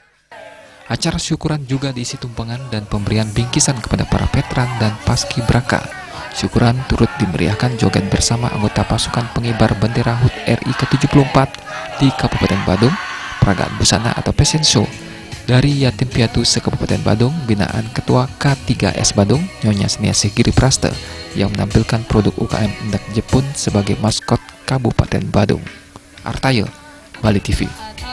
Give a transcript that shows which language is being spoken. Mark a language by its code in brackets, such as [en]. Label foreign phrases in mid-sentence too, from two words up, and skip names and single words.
[id] Acara syukuran juga diisi tumpangan dan pemberian bingkisan kepada para veteran dan paskibraka. Syukuran turut dimeriahkan joget bersama anggota pasukan pengibar bendera HUT RI ke-74 di Kabupaten Badung, peragaan busana atau [en] fashion show [id] dari Yatim Piatu se-Kabupaten Badung, binaan Ketua K3S Badung, Nyonya Seniasih Giri Praste, yang menampilkan produk UKM Endak Jepun sebagai maskot Kabupaten Badung. Artayo, Bali TV.